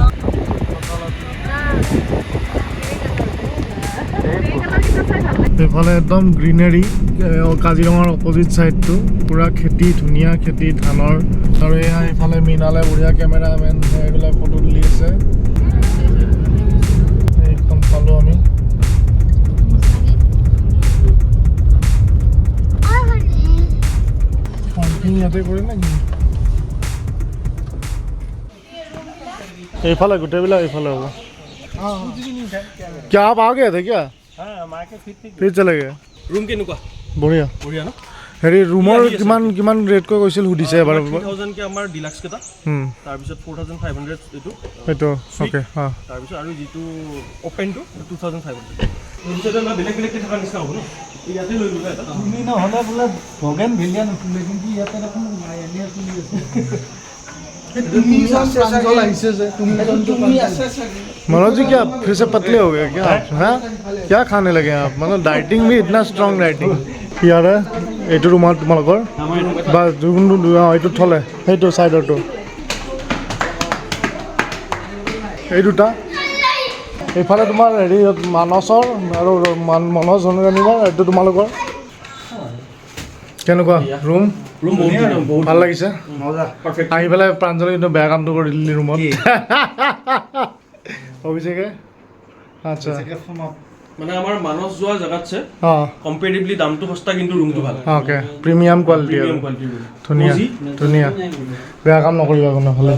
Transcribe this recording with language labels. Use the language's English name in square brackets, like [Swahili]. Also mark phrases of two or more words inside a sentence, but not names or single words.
[Assamese] এইফালে একদম গ্ৰীনেৰী কাজিৰঙাৰ অপজিট ছাইডটো পুৰা খেতি ধুনীয়া খেতি ধানৰ আৰু এই এইফালে মৃণালে বঢ়িয়া কেমেৰামেন এইবিলাক ফটো তুলি আছে এইখন পালোঁ আমি পাৰ্কিং ইয়াতে কৰি নেকি এইফালে গোটেইবিলাক এইফালে হ'ব [Hindi] क्या आप आ गए थे क्या फिर चले गए रूम के नुका बढ़िया बढ़िया ना [Assamese] হেৰি ৰুমৰ কিমান ৰেটকৈ কৈছিল সুধিছে এবাৰ 3000 কে আমাৰ ডিলাক্স কেটা তাৰ পিছত 4500 এইটো ওকে হা তাৰ পিছত আৰু যেটো ওপেন টু 2500 ইনচেটা না বেলেগ বেলেগ থকা নিচিনা হ'ব ন ইয়াতে লৈ লবা এটা তুমি নহ'লে বোলে ভগেন ভেলিয়া নুখুলে কিন্তু ইয়াতে দেখোন এনে খুলি আছে তুমি প্ৰাঞ্জল আহিছে যে তুমি আছে [Hindi] मनोज जी क्या फिर से पतले हो गए क्या आप हाँ क्या खाने लगे आप मतलब डाइटिंग भी इतना स्ट्रॉन्ग डाइटिंग यार [Assamese] এইটো ৰুমত তোমালোকৰ বা এইটো থলে সেইটো চাইডৰটো এই দুটা এইফালে তোমাৰ হেৰি মানসৰ আৰু মনোজ হনুৰাণীৰ এইটো তোমালোকৰ কেনেকুৱা ৰুম [Hindi] रूम बहुत [Assamese] ভাল লাগিছে [Hindi] मजा परफेक्ट [Assamese] আহি পেলাই প্ৰাঞ্জলে কিন্তু বেয়া কামটো কৰি দিলি ৰুমত অভিষেকে আচ্ছা মানে আমাৰ মানস যোৱা জাগাতছে অঁ কম্পেৰেটিভলি দামটো সস্তা কিন্তু ৰুমটো ভাল [English] okay premium quality [Assamese] আৰু [English] premium quality [Assamese] ৰুম ধুনীয়া ধুনীয়া বেয়া কাম নকৰিবা কোনো হ'লে